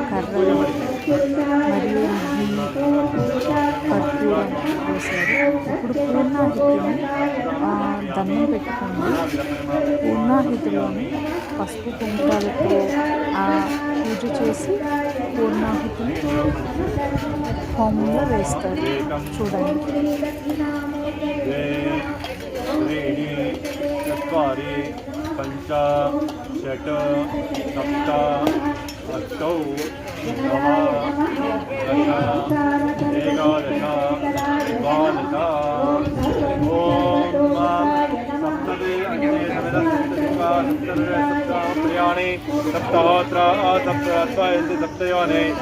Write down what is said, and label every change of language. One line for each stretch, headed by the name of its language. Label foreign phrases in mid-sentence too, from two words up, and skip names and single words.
Telugu: కర్రలు మరియు కర్పూరం వేశారు. ఇప్పుడు పూర్ణాహితిని దండం పెట్టుకుంది. పూర్ణాహితిలోని పసుపు కుంకాలతో పూజ చేసి పూర్ణాహుతిని హోమంలో వేస్తారు. చూడండి.
Sanskrit: चत्वारि पंच षट् सप्त अष्टौ नव दश एकादश द्वादश सप्तप्रियाणि सप्तहोत्रा सप्तयन्ति सप्तयोने